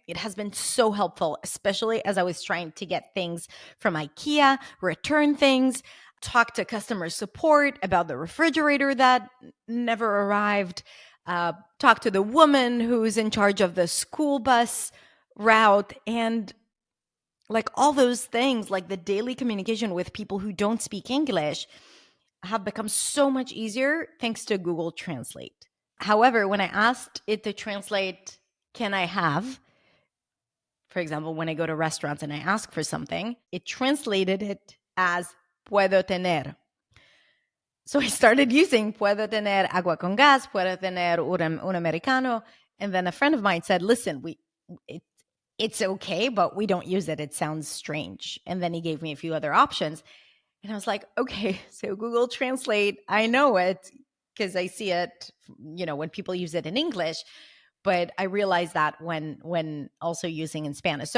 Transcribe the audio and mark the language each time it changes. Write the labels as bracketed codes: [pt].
[en] It has been so helpful, especially as I was trying to get things from IKEA, return things, talk to customer support about the refrigerator that never arrived, talk to the woman who's in charge of the school bus route, and like all those things, like the daily communication with people who don't speak English have become so much easier thanks to Google Translate. However, when I asked it to translate, can I have, for example, when I go to restaurants and I ask for something, it translated it as [es] puedo tener. [en] So I started using [es] puedo tener agua con gas, puedo tener un americano. [en] And then a friend of mine said, listen, it, it's okay, but we don't use it. It sounds strange. And then he gave me a few other options. And I was like, okay, so Google Translate, I know it because I see it, when people use it in English, but I realize that when also using in Spanish.